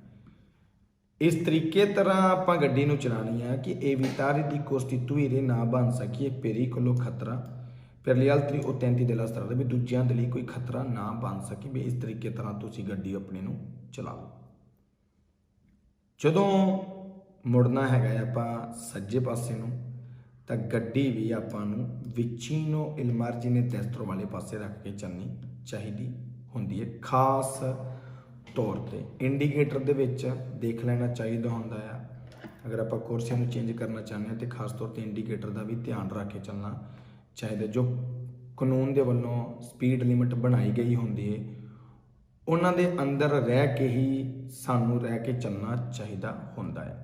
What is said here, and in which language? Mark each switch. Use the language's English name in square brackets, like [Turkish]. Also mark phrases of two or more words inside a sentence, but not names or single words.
[Punjabi] ਇਸ ਤਰੀਕੇ ਤਰ੍ਹਾਂ ਆਪਾਂ ਗੱਡੀ ਨੂੰ ਚਲਾਉਣੀ ਹੈ ਕਿ [Italian] evitare di costituire [Punjabi] ਨਾ ਬਣ ਸਕੀਏ pericolo ਖਤਰਾ [Italian] per gli altri utenti della strada, [Punjabi] ਵੀ ਦੂਜਿਆਂ ਦੇ ਲਈ ਕੋਈ ਖਤਰਾ ਨਾ ਬਣ ਸਕੇ। ਵੀ ਇਸ ਤਰੀਕੇ ਤਰ੍ਹਾਂ ਤੁਸੀਂ ਗੱਡੀ ਆਪਣੀ ਨੂੰ ਚਲਾਓ। ਜਦੋਂ ਮੁੜਨਾ ਹੈਗਾ ਆਪਾਂ ਸੱਜੇ ਪਾਸੇ ਨੂੰ ਤਾਂ ਗੱਡੀ ਵੀ ਆਪਾਂ ਨੂੰ [Italian] vicino il margine destro [Punjabi] ਵਾਲੇ ਪਾਸੇ ਰੱਖ ਕੇ ਚੱਲਣੀ ਚਾਹੀਦੀ ਹੁੰਦੀ ਹੈ। ਖਾਸ ਤੌਰ 'ਤੇ ਇੰਡੀਕੇਟਰ ਦੇ ਵਿੱਚ ਦੇਖ ਲੈਣਾ ਚਾਹੀਦਾ ਹੁੰਦਾ ਆ। ਅਗਰ ਆਪਾਂ ਕੁਰਸੀਆਂ ਨੂੰ ਚੇਂਜ ਕਰਨਾ ਚਾਹੁੰਦੇ ਹਾਂ ਤਾਂ ਖਾਸ ਤੌਰ 'ਤੇ ਇੰਡੀਕੇਟਰ ਦਾ ਵੀ ਧਿਆਨ ਰੱਖ ਕੇ ਚੱਲਣਾ ਚਾਹੀਦਾ। ਜੋ ਕਾਨੂੰਨ ਦੇ ਵੱਲੋਂ ਸਪੀਡ ਲਿਮਿਟ ਬਣਾਈ ਗਈ ਹੁੰਦੀ ਹੈ ਉਹਨਾਂ ਦੇ ਅੰਦਰ ਰਹਿ ਕੇ ਹੀ ਸਾਨੂੰ ਰਹਿ ਕੇ ਚੱਲਣਾ ਚਾਹੀਦਾ ਹੁੰਦਾ ਹੈ।